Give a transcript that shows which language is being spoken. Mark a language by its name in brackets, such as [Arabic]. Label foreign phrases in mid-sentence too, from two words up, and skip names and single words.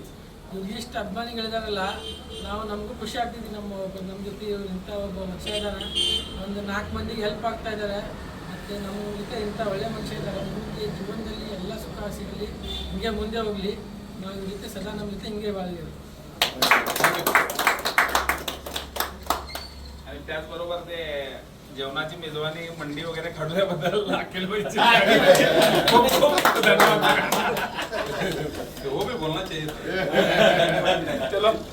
[Kannada] ಇವ್ರು ಎಷ್ಟು ಅಭಿಮಾನಿಗಳಿದಾರಲ್ಲ, ನಾವು ನಮಗೂ ಖುಷಿ ಆಗ್ತಿದ್ವಿ. ನಮ್ಮ ಜೊತೆ ಇವ್ರು ಇಂಥ ಒಬ್ಬ ಮನುಷ್ಯ ಇದ್ದಾರೆ, ಒಂದು 4 ಮಂದಿಗೆ ಹೆಲ್ಪ್ ಆಗ್ತಾ ಇದ್ದಾರೆ, ಮತ್ತು ನಮ್ಮ ಜೊತೆ ಇಂಥ ಒಳ್ಳೆ ಮನುಷ್ಯ ಇದ್ದಾರೆ. ಮುಂದೆ ಜೀವನದಲ್ಲಿ ಎಲ್ಲ ಸುಖ ಸಿಗಲಿ, ಹಿಂಗೆ ಮುಂದೆ ಹೋಗಲಿ, ನಾವು ಇವ್ರ ಜೊತೆ ಸದಾ ನಮ್ಮ ಜೊತೆ ಹಿಂಗೆ ಬಾಳಲಿ. [Marathi] आणि त्याचबरोबर ते जेवणाची मेजवानी मंडी वगैरे खडल्याबद्दल अखिल भाईची खूप खूप धन्यवाद. [Hindi] वो भी बोलना चाहिए. चलो